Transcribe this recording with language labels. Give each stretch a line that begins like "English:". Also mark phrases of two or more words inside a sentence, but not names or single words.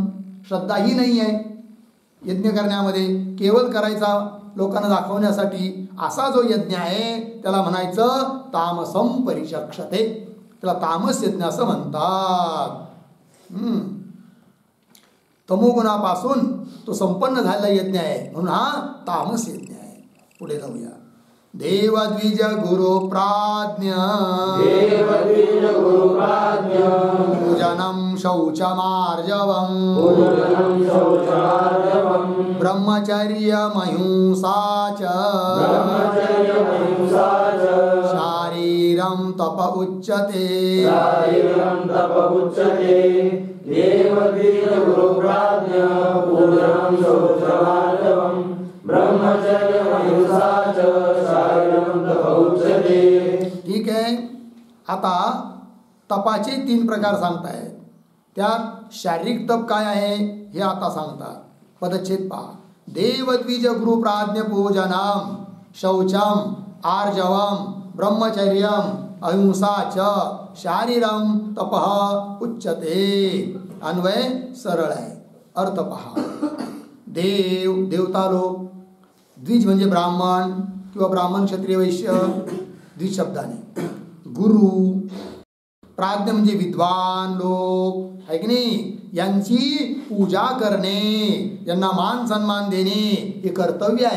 Marathi: श्रद्धाही नाही आहे यज्ञ करण्यामध्ये, केवळ करायचा लोकांना दाखवण्यासाठी असा जो यज्ञ आहे त्याला म्हणायचं
Sanskrit: तामसम परिचक्षते.
Marathi: त्याला तामस यज्ञ असं म्हणतात. तमोगुणापासून तो संपन्न झालेला यज्ञ आहे म्हणून हा तामस यज्ञ आहे. पुढे जाऊया.
Sanskrit: देवद्विज गुरु प्राज्ञ, पूजनम शौचमार्जवम, ब्रह्मचर्य महिंसा च, शारीरम तप उच्यते.
Marathi: ठीक आहे. आता तपाचे 3 प्रकार सांगतायत. त्यात शारीरिक तप काय आहे हे आता सांगतात. पदच्छेद पहा.
Sanskrit: देवद्विज गुरु प्राज्ञ पूजनम शौचम आर्जवम ब्रह्मचर्यम अहिंसा च शारीरम तपः उच्यते.
Marathi: अन्वय सरळ आहे. अर्थ पहा. देवता लोक, द्विज म्हणजे ब्राह्मण किंवा ब्राह्मण क्षत्रिय वैश्य द्विज शब्दाने. गुरु प्राज्ञ म्हणजे विद्वान लोक. आहे की नाही. यांची पूजा करणे, यांना मान सन्मान देणे हे कर्तव्य आहे.